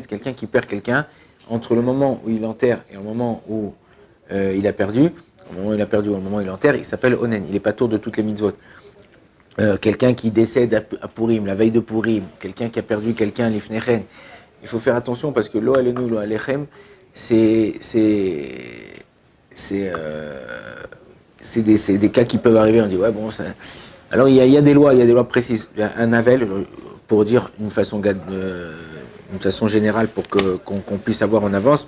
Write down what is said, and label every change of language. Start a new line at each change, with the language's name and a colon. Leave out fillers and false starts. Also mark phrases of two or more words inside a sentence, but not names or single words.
French: C'est quelqu'un qui perd quelqu'un entre le moment où il enterre et le moment où il a perdu. Au moment où il a perdu, au moment où il enterre, il s'appelle onen. Il est pas tour de toutes les mitzvot. Quelqu'un qui décède à Purim, la veille de Purim, quelqu'un qui a perdu quelqu'un, l'ifnechen. Il faut faire attention parce que
Hebrew: לא עלינו, לא עליכם,
French: c'est des cas qui peuvent arriver. On dit ouais bon, alors il y a des lois précises. Il y a un avel pour dire d'une façon générale pour qu'on puisse avoir en avance.